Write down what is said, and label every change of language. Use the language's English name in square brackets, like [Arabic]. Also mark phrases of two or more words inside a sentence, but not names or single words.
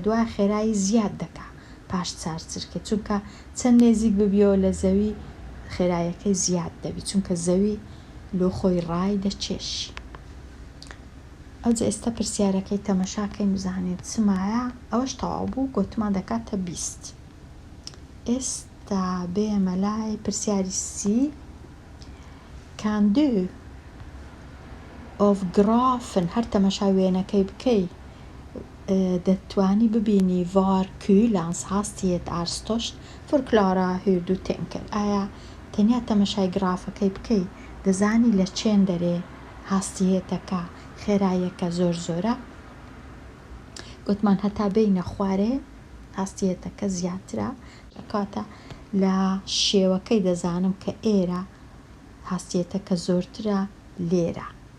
[Central Kurdish] دوای خێرایی زیاد دەکا پاش 4 چرکە، چونکە چەند نێزیک ببیەوە لە زەوی خێراییەکەی زیاد دەبی، چونکە زەوی لۆ خۆی ڕای دەچێشی. ئەوجا ئێستا پرسیارەکەی تەمەشاکەین بزانێت چمایە. ئەوەش تەواو بوو، گوتمان دەکاتە 20. ئێستا بێمە لای پرسیاری سی. [Swedish] Kan du av grafen [Central Kurdish] هەر تەمەشای وێنەکەی بکەی دەتوانی ببینی [Swedish] var kulans hastighet är störst. Förklara hur du tänker. [Central Kurdish] ئایا تەنیا تەمەشای گرافەکەی بکەی دەزانی لە چێن دەرێ هاستیهێتەکە خێراییەکە زۆر زۆرە؟ گوتمان هەتا بینە خوارێ هاستیهێتەکە زیاترە، کاتە لە شێوەکەی دەزانم کە ئێرە هاستیهێتەکە زۆرترە لێرە.